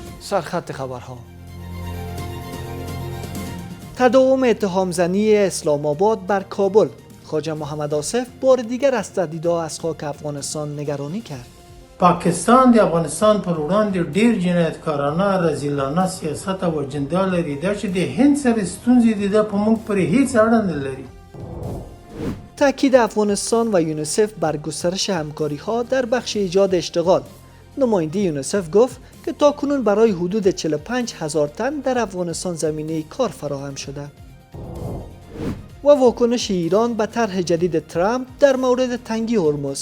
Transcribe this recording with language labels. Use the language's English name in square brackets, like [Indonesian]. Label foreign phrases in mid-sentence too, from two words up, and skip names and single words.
[Persian] سرخط خبرها. تداوم اتهام زنی اسلام آباد بر کابل. خواجه محمد آصف بار دیگر از تهدیدها از خاک افغانستان نگرانی کرد. [Pashto] پاکستان د افغانستان پر وړاندې ډیر جنایتکارانه رذیلانه سیاست او اجنډا لري دا چې د هند سره ستونزې دي دا په موږ پورې هیڅ اړه نه لري. [Persian] تاکید افغانستان و یونیسف بر گسترش همکاری‌ها در بخش ایجاد اشتغال. نماینده یونیسف گفت که تاکنون برای حدود 45,000 تن در افغانستان زمینه کار فراهم شده. و واکنش ایران به طرح جدید ترامپ در مورد تنگی هرمز.